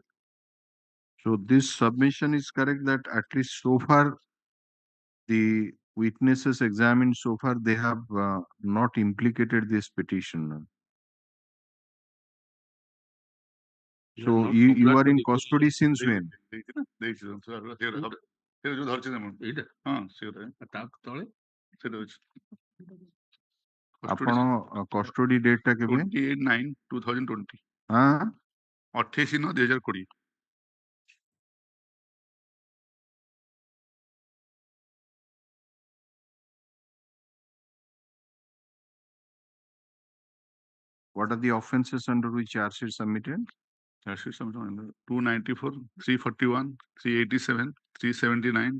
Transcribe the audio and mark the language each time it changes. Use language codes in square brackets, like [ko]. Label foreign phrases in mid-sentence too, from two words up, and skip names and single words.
[en] So this submission is correct that at least so far the witnesses examined so far they have not implicated this petitioner. So you are in custody since when? [or] ଆପଣ [en] custody date [or] ଟା କେବେ? 28/9/2020. ହଁ 28/9/2020. [en] What are the offenses under which charge sheet submitted? Charge sheet submitted 294, 341, 387, 379.